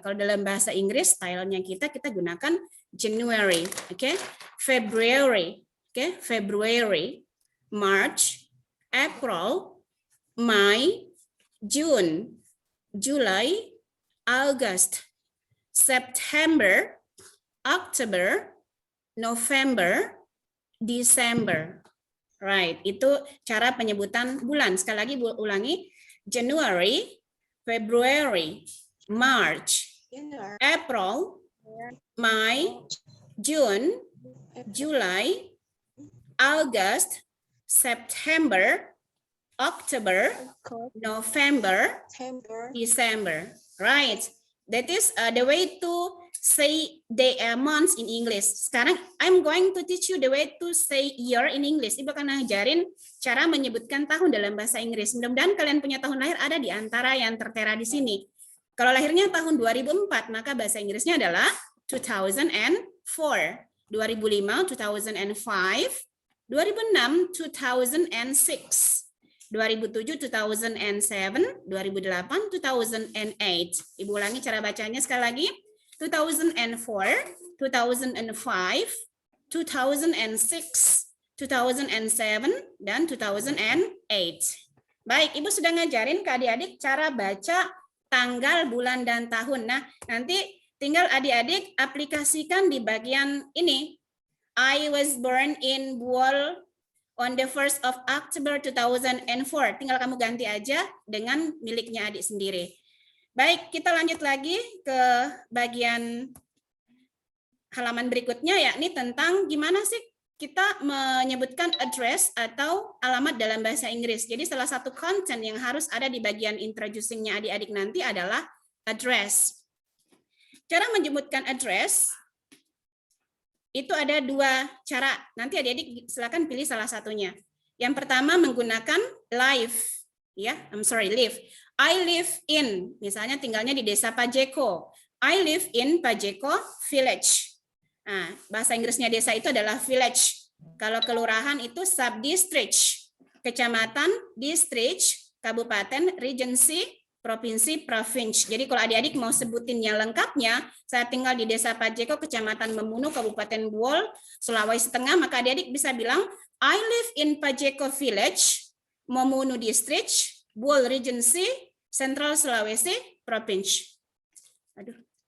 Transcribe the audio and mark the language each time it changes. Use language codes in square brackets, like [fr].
[id] Kalau dalam bahasa Inggris stylenya kita gunakan January. [en] Oke. February. Oke, February. March, April, May, June, July, August, September, October, November, December. Right, [id] itu cara penyebutan bulan. Sekali lagi ulangi. [en] January, February, March, April, May, June, July, August, September, October, November, December. Right. That is the way to say the months in English. [id] Sekarang [en] I'm going to teach you the way to say year in English. [id] Ibu akan ngajarin cara menyebutkan tahun dalam bahasa Inggris. Mudah-mudahan kalian punya tahun lahir ada di antara yang tertera di sini. Kalau lahirnya tahun 2004, maka bahasa Inggrisnya adalah 2004. [en] 2005, 2005. 2006, 2006. 2007, 2007, 2008, 2008. [id] Ibu ulangi cara bacanya sekali lagi. 2004, 2005, 2006, 2007, dan 2008. Baik, Ibu sudah ngajarin ke adik-adik cara baca tanggal, bulan, dan tahun. Nah, nanti tinggal adik-adik aplikasikan di bagian ini. [en] I was born in Buol on the 1st of October 2004. [id] Tinggal kamu ganti aja dengan miliknya adik sendiri. Baik, kita lanjut lagi ke bagian halaman berikutnya, yakni tentang gimana sih kita menyebutkan address atau alamat dalam bahasa Inggris. Jadi salah satu konten yang harus ada di bagian introducing-nya adik-adik nanti adalah address. Cara menyebutkan address itu ada 2 cara. Nanti adik-adik silakan pilih salah satunya. Yang pertama menggunakan live, ya, live. [en] I live in, [id] misalnya tinggalnya di desa Pajeko. [en] I live in Pajeko Village. [id] Nah, bahasa Inggrisnya desa itu adalah village. Kalau kelurahan itu subdistrict, kecamatan, district, kabupaten, regency, provinsi, province. Jadi kalau adik-adik mau sebutin yang lengkapnya, saya tinggal di desa Pajeko, kecamatan Memunu, kabupaten Buol, Sulawesi Tengah, maka adik-adik bisa bilang, [en] I live in Pajeko Village, Memunu District, Buol Regency, Central Sulawesi, Province. [id] Aduh.